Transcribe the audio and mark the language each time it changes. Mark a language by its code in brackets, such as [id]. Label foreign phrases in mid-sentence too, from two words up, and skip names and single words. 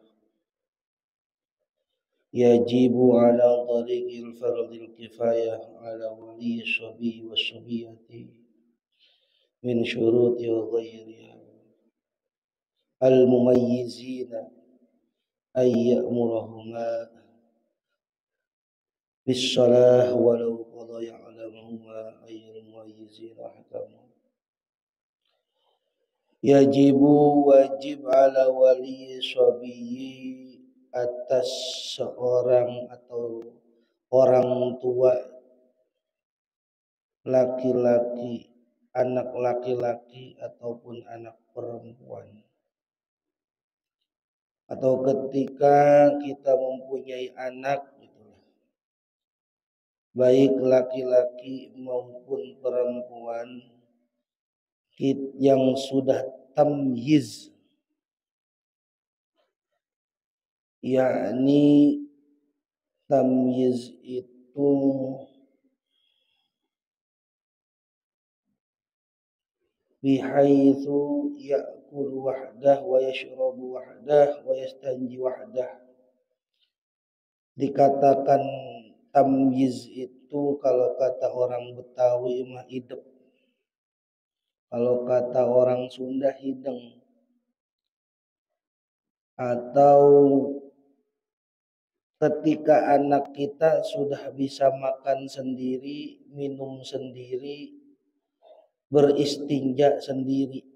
[ar] يجب على طريق الفرض الكفاية على ولي الصبي والصبية من شروط وغيرها المميزين أن يأمرهما بالصلاة ولو قضى يعلمهما أي المميزين أحكامهم. [id] يجب wajib [ar] على ولي الصبي [id] atas seorang atau orang tua laki-laki, anak laki-laki ataupun anak perempuan, atau ketika kita mempunyai anak, baik laki-laki maupun perempuan yang sudah tamyiz, yakni tamyiz itu [ar] بحيث يأكل وحده ويشرب وحده ويستنجي وحده. [id] Dikatakan tamyiz itu kalau kata orang Betawi mah idep, kalau kata orang Sunda hideng, atau ketika anak kita sudah bisa makan sendiri, minum sendiri, beristinja sendiri,